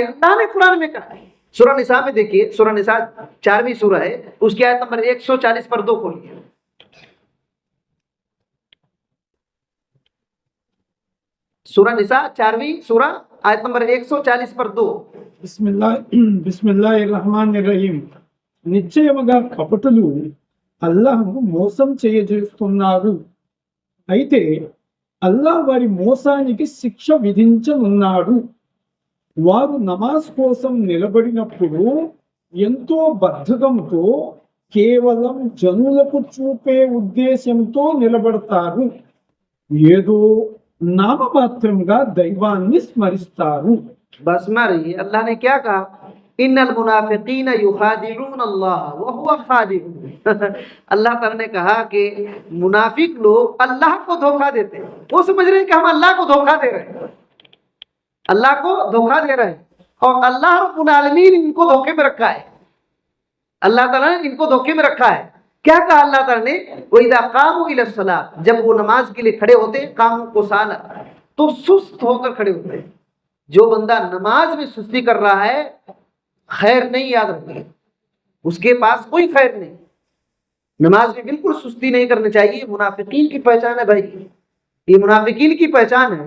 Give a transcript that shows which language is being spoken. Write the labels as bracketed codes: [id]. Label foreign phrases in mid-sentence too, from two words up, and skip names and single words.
[ur] اللہ نے قرآن میں کہا ہے، سورہ نساء میں دیکھیے، سورہ نساء 4ویں سورہ ہے، اس کی آیت نمبر 140 پر 2 کھولیے۔ سورہ نساء 4ویں سورہ آیت نمبر 140 پر 2۔ [ar] بسم الله الرحمن الرحيم. [te] నిశ్చయముగా కపటులు అల్లాహ్ను మోసం చేయజేస్తున్నారు, అయితే అల్లాహ్ వారి మోసానికి శిక్ష విధించనున్నాడు। వారు నమాజ్ కోసం నిలబడినప్పుడు ఎంతో బద్ధకంతో కేవలం జనులకు చూపే ఉద్దేశంతో నిలబడతారు, ఏదో నామమాత్రంగా దైవాన్ని స్మరిస్తారు। [ur] بس ماری اللہ نے کیا کہا؟ [ar] ان المنافقین یخادعون اللہ وهو خادعهم۔ [ur] اللہ تعالیٰ نے کہا کہ منافق لوگ اللہ کو دھوکہ دیتے ہیں، وہ سمجھ رہے ہیں کہ ہم اللہ کو دھوکہ دے رہے ہیں، اللہ کو دھوکہ دے رہے ہیں، اور اللہ [ar] رب العالمین [ur] ان کو دھوکے میں رکھا ہے، اللہ تعالیٰ نے ان کو دھوکے میں رکھا ہے۔ کیا کہا اللہ تعالیٰ نے؟ [ar] وَإِذَا قَامُوا إِلَى الصَّلَاةِ، [ur] جب وہ نماز کے لیے کھڑے ہوتے ہیں، [ar] قاموا کسالىٰ، [ur] تو سست ہو کر کھڑے ہوتے ہیں۔ جو بندہ نماز میں سستی کر رہا ہے خیر نہیں، یاد رکھیے، اس کے پاس کوئی خیر نہیں، نماز میں بالکل سستی نہیں کرنی چاہیے۔ منافقین کی پہچان ہے بھائی، یہ منافقین کی پہچان ہے۔